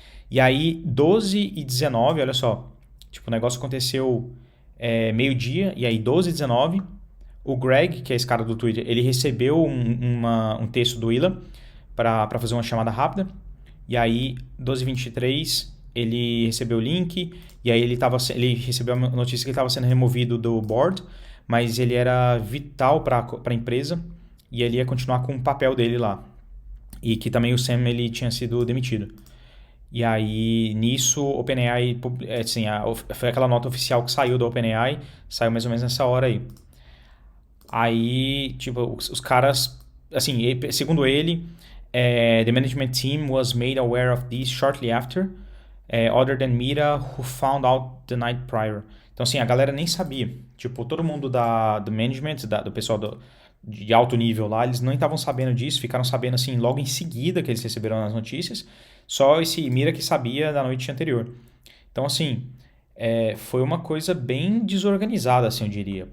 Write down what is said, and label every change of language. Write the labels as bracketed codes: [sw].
[pt] E aí, 12h19, olha só, tipo, o negócio aconteceu meio-dia, e aí 12h19, o Greg, que é esse cara do Twitter, ele recebeu um texto do Ila para fazer uma chamada rápida, e aí 12h23 ele recebeu o link, e aí ele recebeu a notícia que ele estava sendo removido do board, mas ele era vital para a empresa, e ele ia continuar com o papel dele lá, e que também o Sam ele tinha sido demitido. E aí, nisso, o OpenAI, assim, foi aquela nota oficial que saiu do OpenAI, saiu mais ou menos nessa hora aí. Aí, tipo, os caras, assim, segundo ele, [en] the management team was made aware of this shortly after, other than Mira, who found out the night prior. [pt] Então, assim, a galera nem sabia. Tipo, todo mundo do management, do pessoal de alto nível lá, eles não estavam sabendo disso, ficaram sabendo, assim, logo em seguida que eles receberam as notícias. Só esse Mira que sabia da noite anterior. Então, assim, foi uma coisa bem desorganizada, assim, eu diria.